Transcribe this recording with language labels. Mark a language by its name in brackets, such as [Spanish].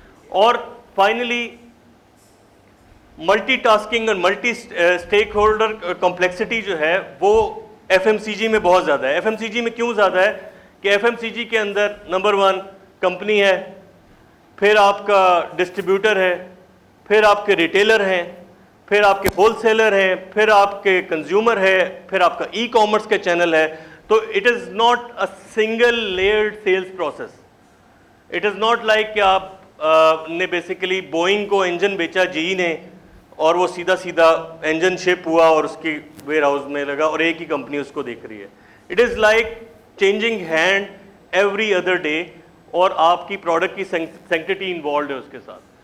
[Urdu] اور finally multi tasking اور multi stake holder complexity جو ہے وہ ایف ایم سی جی میں بہت زیادہ ہے. ایف ایم سی جی میں کیوں زیادہ ہے کہ ایف ایم سی جی کے اندر نمبر 1 کمپنی ہے, پھر آپ کا ڈسٹریبیوٹر ہے, پھر آپ کے ریٹیلر ہیں, پھر آپ کے ہول سیلر ہیں, پھر آپ کے کنزیومر ہے, پھر آپ کا ای کامرس کا چینل ہے. [English] تو it is not a single layered sales process. It is not like [Urdu] کہ آپ نے بیسیکلی بوئنگ کو انجن بیچا جی نے اور وہ سیدھا انجن شپ ہوا اور اس کی ویئر ہاؤس میں لگا اور ایک ہی کمپنی اس کو دیکھ رہی ہے. [English] it is like changing hand every other day, [Urdu] اور آپ کی پروڈکٹ کی سینکٹیٹی انوالوڈ ہے اس کے ساتھ.